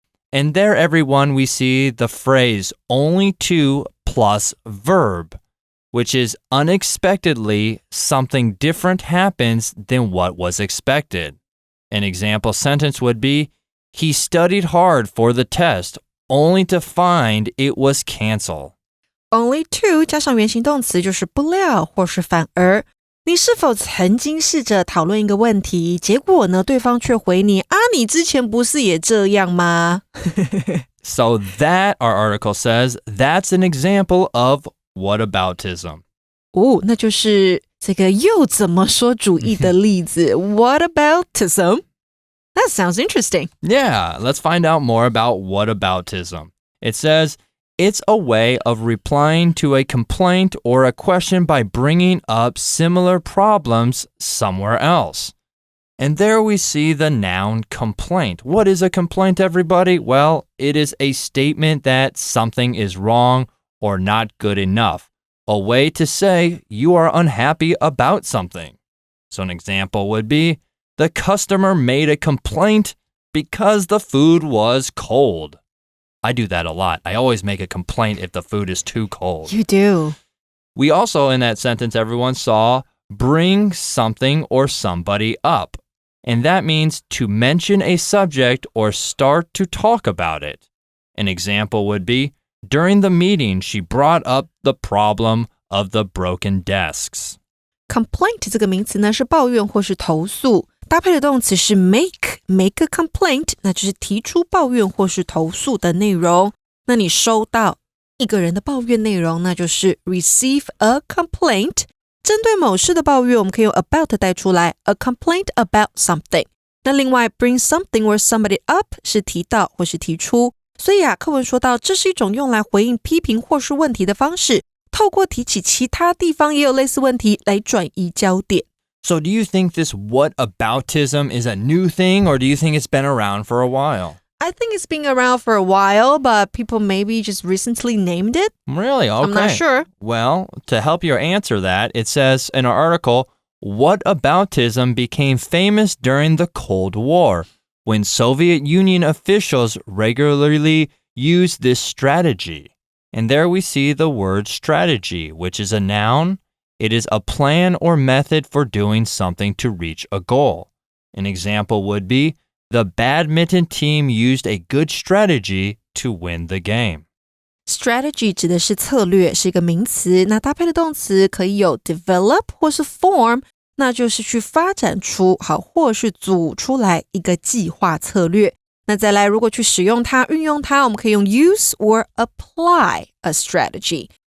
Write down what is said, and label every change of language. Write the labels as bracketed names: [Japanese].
[English] And there, everyone, we see the phrase "only to" plus verb, which is unexpectedly something different happens than what was expected. An example sentence would be, he studied hard for the test, only to find it was canceled. Only to [Chinese] 加上原形动词就是不料或是反而。你是否曾经试着讨论一个问题，结果呢，对方却回你啊，你之前不是也这样吗？ [English] So that, our article says, that's an example of whataboutism. [Chinese] 哦，那就是这个又怎么说主义的例子。 [English] Whataboutism? That sounds interesting. Yeah, let's find out more about whataboutism. It says, it's a way of replying to a complaint or a question by bringing up similar problems somewhere else. And there we see the noun complaint. What is a complaint, everybody? Well, it is a statement that something is wrong or not good enough. A way to say you are unhappy about something. So an example would be, the customer made a complaint because the food was cold. I do that a lot. I always make a complaint if the food is too cold. You do. We also, in that sentence, everyone saw bring something or somebody up. And that means to mention a subject or start to talk about it. An example would be, during the meeting, she brought up the problem of the broken desks. [Chinese] Complaint 这个名词呢是抱怨或是投诉，搭配的动词是 [English] make a complaint， [Chinese] 那就是提出抱怨或是投诉的内容。那你收到一个人的抱怨内容，那就是 [English] receive a complaint。 [Chinese] 针对某事的抱怨，我们可以用 about 带出来 ， [English] a complaint about something。 [Chinese] 那另外 [English] bring something or somebody up [Chinese] 是提到或是提出，所以课文说到这是一种用来回应批评或是问题的方式。透过提起其他地方也有类似问题来转移焦点。 [English] So do you think this whataboutism is a new thing, or do you think it's been around for a while? I think it's been around for a while, but people maybe just recently named it. Really? Okay. I'm not sure. Well, to help you answer that, it says in our article, whataboutism became famous during the Cold War, when Soviet Union officials regularly used this strategy.And there we see the word strategy, which is a noun. It is a plan or method for doing something to reach a goal. An example would be, the badminton team used a good strategy to win the game. [Chinese] Strategy 指的是策略，是一个名词，那搭配的动词可以有 develop 或是 form， 那就是去发展出或是组出来一个计划策略。那再来，如果去使用它、运用它，我们可以用 [English] use or apply a strategy。